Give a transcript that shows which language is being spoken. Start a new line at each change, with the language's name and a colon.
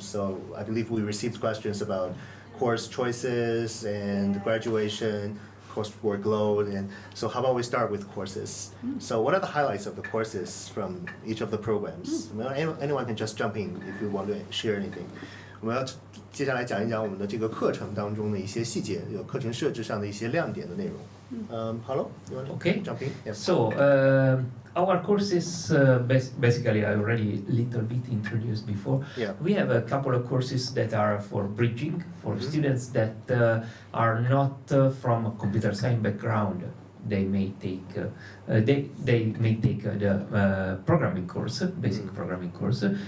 English: So I believe we received questions about course choices and graduation, course workload, and so how about we start with courses? So what are the highlights of the courses from each of the programs? Anyone can just jump in if you want to share anything.
Chinese: 我们要接下来讲一讲我们的这个课程当中的一些细节，有课程设置上的一些亮点的内容。
English: Paulo, you want to Okay. jump in? Yeah. So, our courses, basically, I already little bit introduced before. Yeah. We have a couple of courses that are for bridging, for students that are not from a computer science background. They may take they may take the programming course, basic programming course.